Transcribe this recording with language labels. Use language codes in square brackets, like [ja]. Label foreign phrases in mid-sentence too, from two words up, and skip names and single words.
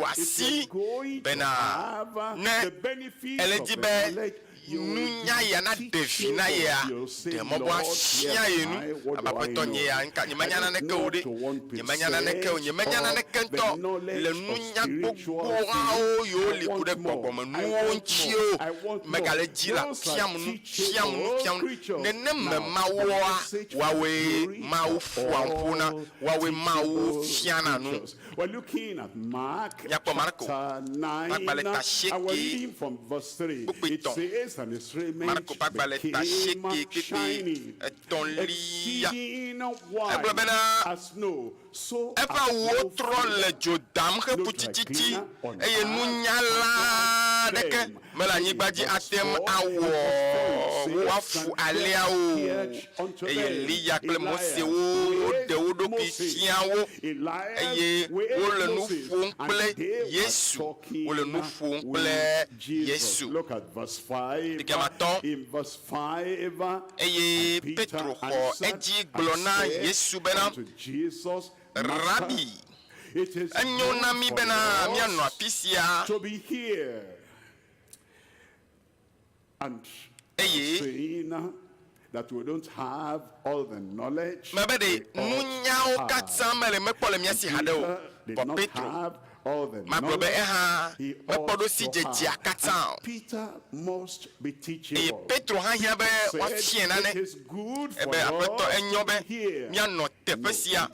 [ee] asi bena ne ele dzi be nunya ya na ɖevi na yea ɖe mɔ bo afia ye nu abaƒetɔ nye ya nyemenya naneke o ɖe nyemenya naneke o nyemenya naneke ŋutɔ le nunya gbogboawo yiwo li ku ɖe gbɔgbɔme nuwo ŋuti o megale dzi la fiam nu neneme mawoa woawoe mawu ƒoa ŋƒo na woawoe mawu fiana nu. [en] We're looking at Mark chapter 9. I reading from verse 3. It says, and his raiment became shining, exceeding white as snow. So [ee] efa wo trɔ le dzodam xe putititi eye nunyala ɖeke mele anyigba dzi atem awɔ woafu aliawo eye Elia kple Mose woɖe wo ɖokui fia wo eye wole nu ƒom kple Yesu wole nu ƒom kple Yesu. [en] Look at verse 5. In verse 5 [ee] eye Petro xɔ edzi gblɔ na Yesu bena Rabbi, enyo na mi bena mianɔ afi sia [en] to be here and saying that we don't have all the knowledge. [ee] Mebe de nunyawo katã mele mekpɔ le miasi ha ɖe o. Vɔ Petro magblɔ be eha mekpɔ ɖo si dzedzea katã o. Eye Petro hã hiã be woafia nane ebe aƒetɔ enyo be mianɔ teƒe sia.